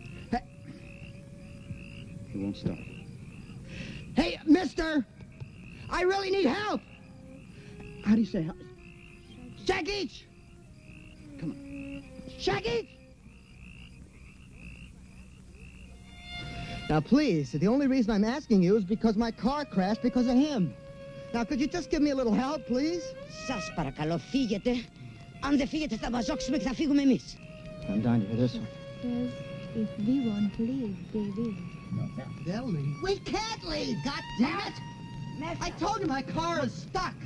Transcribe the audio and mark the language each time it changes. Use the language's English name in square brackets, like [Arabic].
[English] Hey. It won't start. Hey, mister! I really need help! How do you say help? Shaggy! Come on. Shaggy! Now, please, the only reason I'm asking you is because my car crashed because of him. Now, could you just give me a little help, please? [Greek] Σας παρακαλώ, φύγετε. Αν δεν φύγετε, θα μαζόξουμε και θα φύγουμε εμείς. [English] I'm down here, this one. Yes, if we won't leave, they will. They'll leave. We can't leave, goddammit! I told you my car is stuck.